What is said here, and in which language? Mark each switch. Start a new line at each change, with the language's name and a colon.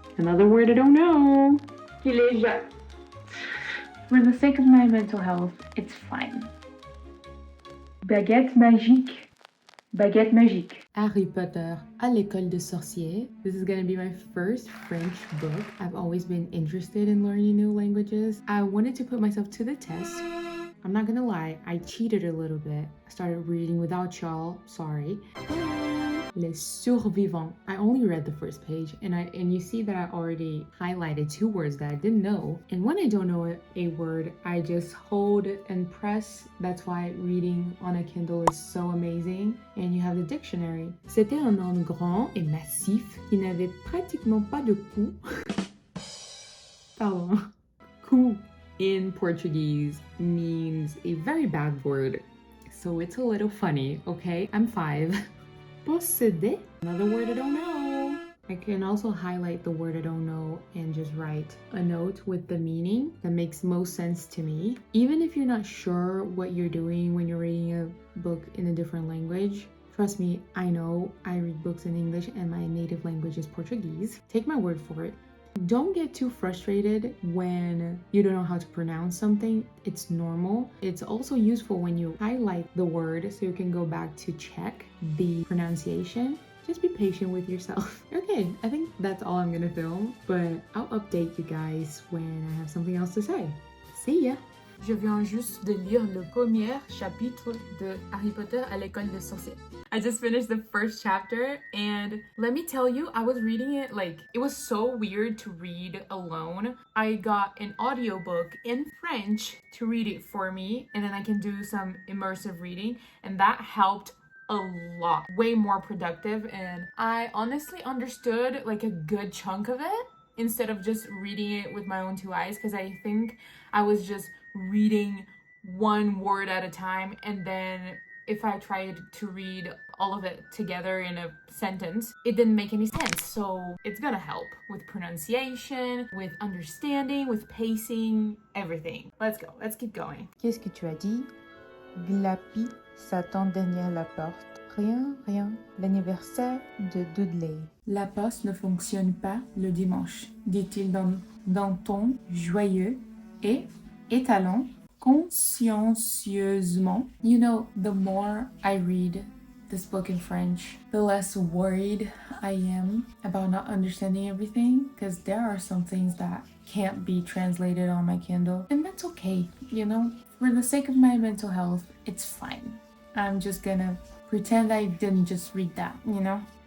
English: Another word I don't know.
French: Qu'il est
English: For the sake of my mental health, it's fine.
French: Baguette magique. Baguette magique. Harry Potter à l'école des sorciers.
English: This is gonna be my first French book. I've always been interested in learning new languages. I wanted to put myself to the test. I'm not gonna lie, I cheated a little bit. I started reading without y'all, sorry.
French: Les Survivants.
English: I only read the first page and you see that I already highlighted 2 words that I didn't know. And when I don't know a word, I just hold and press. That's why reading on a Kindle is so amazing. And you have the dictionary.
French: C'était un homme grand et massif qui n'avait pratiquement pas de cou. Pardon.
English: Cou in Portuguese means a very bad word. So it's a little funny, okay? I'm 5. Posséder. Another word I don't know. I can also highlight the word I don't know and just write a note with the meaning that makes most sense to me. Even if you're not sure what you're doing when you're reading a book in a different language, trust me, I know I read books in English and my native language is Portuguese. Take my word for it. Don't get too frustrated when you don't know how to pronounce something. It's normal. It's also useful when you highlight the word so you can go back to check the pronunciation. Just be patient with yourself. Okay, I think that's all I'm gonna film, but I'll update you guys when I have something else to say. See ya!
French: Je viens juste de lire le premier chapitre de Harry Potter à l'école des sorciers.
English: I just finished the first chapter and let me tell you, I was reading it it was so weird to read alone. I got an audiobook in French to read it for me and then I can do some immersive reading and that helped a lot. Way more productive and I honestly understood a good chunk of it instead of just reading it with my own 2 eyes because I think I was just reading one word at a time and then if I tried to read all of it together in a sentence, it didn't make any sense. So it's gonna help with pronunciation, with understanding, with pacing, everything. Let's go, let's keep going.
French: Qu'est-ce que tu as dit? Glapi s'attend derrière la porte. Rien, rien. L'anniversaire de Dudley. La poste ne fonctionne pas le dimanche, dit-il d'un ton joyeux et étalant consciencieusement.
English: You know, the more I read this book in French, the less worried I am about not understanding everything because there are some things that can't be translated on my Kindle and that's okay, you know? For the sake of my mental health, it's fine. I'm just gonna pretend I didn't just read that, you know?